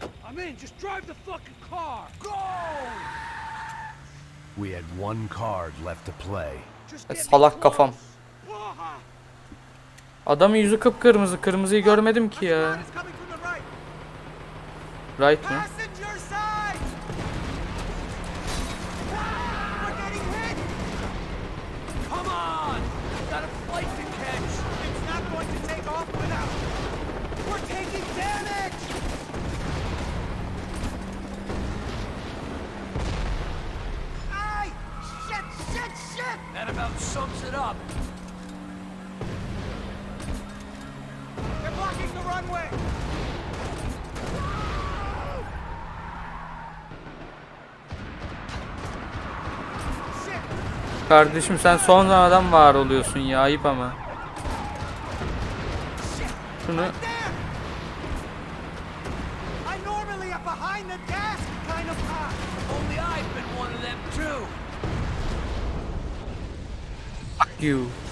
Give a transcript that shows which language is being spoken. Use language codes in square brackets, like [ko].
[en] I'm in, just drive the fucking car! Go! We had one card left to play. Just get me [tr] Salak kafam. [en] close. [tr] Adamın yüzü kıpkırmızı. Kırmızıyı görmedim ki ya. [en] It's coming from the right. [tr] Right mı? [en] Passenger side! We're getting hit! Come on! Got a flight to catch! It's not going to take off without... We're taking damage! Ay! Shit! Shit! Shit! That about sums it up. [tr] Kardeşim sen sonradan var oluyorsun ya, ayıp ama. Şunu [en] I normally a behind the desk kind of cop. Only I've been one of them too. fuck you.